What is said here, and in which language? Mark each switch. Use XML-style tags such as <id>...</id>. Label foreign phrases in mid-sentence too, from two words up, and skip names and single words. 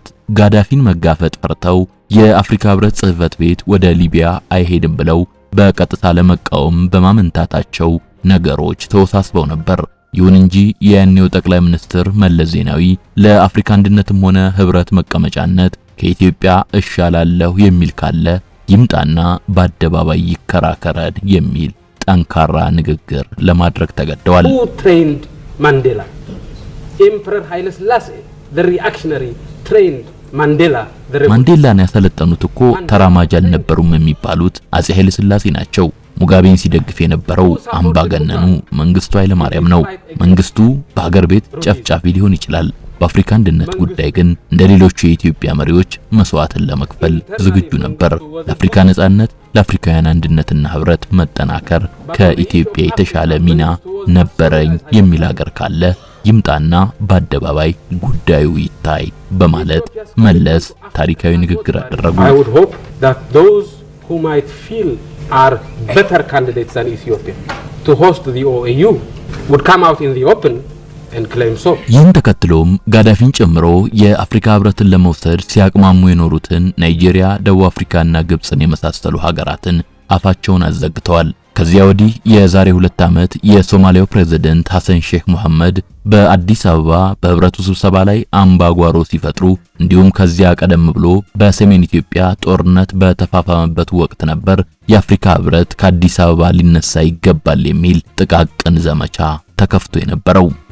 <am>ጋዳፊን መጋፈጥ ፈርተው የአፍሪካ ህብረት ጽሕፈት ቤት ወደ ሊቢያ አይሄድም ብለው በቀጥታ ለመቃወም በማመንታታቸው ነገሮች ተወሳስበው ነበር። ይሁን እንጂ የያኔው ጠቅላይ ሚኒስትር መለስ ዜናዊ ለአፍሪካ አንድነትም ሆነ ህብረት መቀመጫነት ከኢትዮጵያ እሻላለሁ የሚል ካለ ይምጣና በአደባባይ ይከራከረን የሚል ጠንካራ ንግግር ለማድረግ ተገደዋል።</am> <en>ማንዴላ ኤምፐረር ኃይለ ሥላሴ the reactionary trained</en> <am>ማንዴላን ያሰለጠኑት እኮ ተራማጅ አልነበሩም የሚባሉት አጼ ኃይለ ሥላሴ ናቸው። ሙጋቤን ሲደግፍ የነበረው አምባገነኑ መንግስቱ ኃይለ ማርያም ነው። መንግስቱ በሀገር ቤት ጨፍጫፊ ሊሆን ይችላል። በአፍሪካ አንድነት ጉዳይ ግን እንደ ሌሎቹ የኢትዮጵያ መሪዎች መስዋዕትን ለመክፈል ዝግጁ ነበር። ለአፍሪካ ነጻነት፣ ለአፍሪካውያን አንድነትና ህብረት መጠናከር ከኢትዮጵያ የተሻለ ሚና ነበረኝ የሚል ሀገር ካለ ይምጣና በአደባባይ ጉዳዩ ይታይ በማለት መለስ ታሪካዊ ንግግር አደረጉ።</am> <en>I would hope that those who might feel are better candidates than Ethiopia to host the OAU would come out in the open and claim so.</en> <am>ይህን ተከትሎም ጋዳፊን ጨምሮ የአፍሪካ ህብረትን ለመውሰድ ሲያቅማሙ የኖሩትን ናይጄሪያ፣ ደቡብ አፍሪካና ግብጽን የመሳሰሉ ሀገራትን አፋቸውን አዘግተዋል። ከዚያ ወዲህ የዛሬ 2 ዓመት የሶማሊያው ፕሬዝዳንት ሐሰን ሼክ መሐመድ በአዲስ አበባ በህብረቱ ስብሰባ ላይ አምባጓሮ ሲፈጥሩ እንዲሁም ከዚያ ቀደም ብሎ በሰሜን ኢትዮጵያ ጦርነት በተፋፋመበት ወቅት ነበር የአፍሪካ ህብረት ከአዲስ አበባ ሊነሳ ይገባል የሚል ጥቃቅን ዘመቻ ተከፍቶ የነበረው።</am>